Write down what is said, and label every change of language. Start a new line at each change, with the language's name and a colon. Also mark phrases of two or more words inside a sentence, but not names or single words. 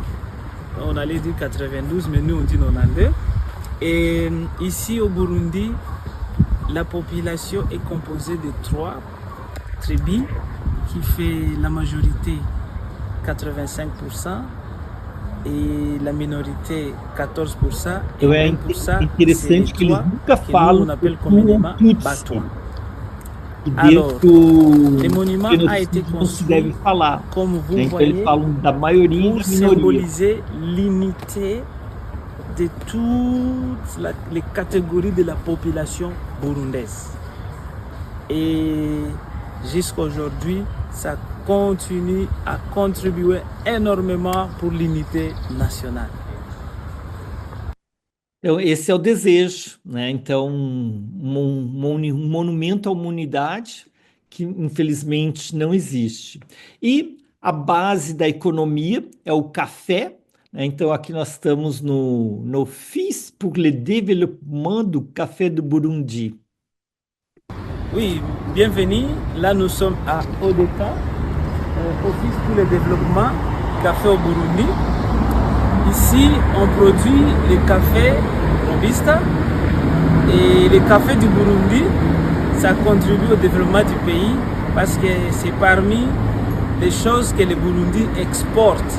French: On allait dire 92, mais nous, on dit 92. Et ici, au Burundi, la population est composée de 3 tribus qui fait la majorité 85% e la minorité 14% e
Portuguese: Então é 1% interessante que eles nunca
French: que nous
Portuguese: falam
French: on appelle
Portuguese: do
French: communément Tutsi. Batwa.
Portuguese: E
French: Alors,
Portuguese: dentro
French: le monument
Portuguese: do
French: a été
Portuguese: genocídio não se deve
French: construit,
Portuguese: falar.
French: comme vous
Portuguese: Então eles
French: voyez,
Portuguese: falam da maioria e
French: pour
Portuguese: da minoria.
French: symboliser l'unité de toutes les catégories de la population burundaise. Et jusqu'à aujourd'hui, ça continue à contribuer énormément pour l'unité nationale.
Portuguese: Então, esse é o desejo, né? Então, um monumento à humanidade que infelizmente não existe. E a base da economia é o café, né? Então, aqui nós estamos no
French: Office pour le développement du café
Portuguese: do Burundi.
French: Oui, bienvenue. Là, nous sommes à ODECA, Office pour le développement café au Burundi. Ici, on produit le café Robusta et le café du Burundi, ça contribue au développement du pays parce que c'est parmi les choses que le Burundi exporte.